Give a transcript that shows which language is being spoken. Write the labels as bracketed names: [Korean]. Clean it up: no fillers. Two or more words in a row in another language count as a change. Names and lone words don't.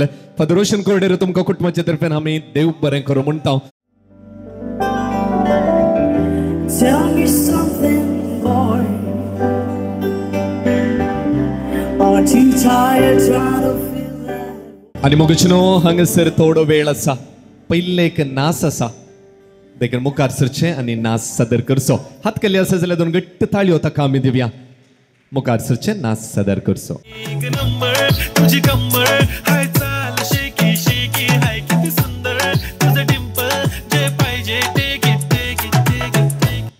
[Konkani] फादर रोशन कोडेरो तुमकां कुटुंबाच्या तर्फेन आमी देव बरें करूं म्हणटा. [English] Tell me something, boy. Aren't you tired trying to feel that? [Konkani] आणि मगचनो हांगासर थोडो वेळ आसा. पयले एक नाच आसा. देखील मुखार सरचे आणि नाच सादर करचो. हात केले आसा जाल्यार दोन गट्ट ताळयो ताका आमी दिवया. मुखार सरचे नाच सादर करचो. [Marathi] एक नंबर तुझी कंबर हाय चाल शेकी शेकी हाय किती सुंदर तुझं डिंपल जे पाहिजे ते घे ते घे ते घे ते.